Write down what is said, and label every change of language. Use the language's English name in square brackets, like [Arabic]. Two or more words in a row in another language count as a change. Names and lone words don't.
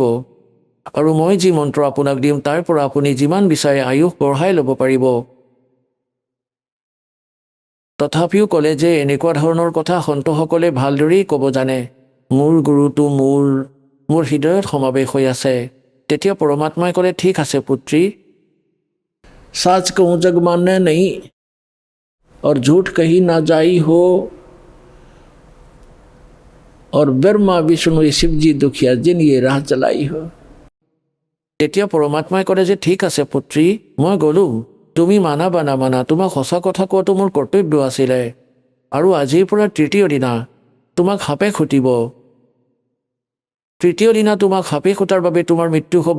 [Assamese] আৰু মই যি মন্ত্ৰ আপোনাক দিম তাৰ পৰা আপুনি যিমান বিচাৰে আয়ুস বঢ়াই ল'ব পাৰিব। তথাপিও ক'লে যে এনেকুৱা ধৰণৰ কথা সন্তসকলে ভালদৰেই ক'ব জানে, মোৰ গুৰুটো মোৰ হৃদয়ত সমাৱেশ হৈ আছে। তেতিয়া পৰমাত্মাই ক'লে ঠিক আছে পুত্ৰী, [Hindi] साच कहूँ जग माने नहीं और झूठ कही ना जाई हो, और ब्रह्मा विष्णु शिवजी दुखिया जिन ये राह चलाई हो। [Assamese] তেতিয়া পৰমাত্মাই ক'লে যে ঠিক আছে পুত্ৰী, মই গ'লোঁ, তুমি মানা বা নামানা তোমাক সঁচা কথা কোৱাটো মোৰ কৰ্তব্য আছিলে। আৰু আজিৰ পৰা তৃতীয় দিনা তোমাক সাপে খুটিব। তৃতীয় দিনা তোমাক সাপে খুটাৰ বাবে তোমাৰ মৃত্যু হ'ব।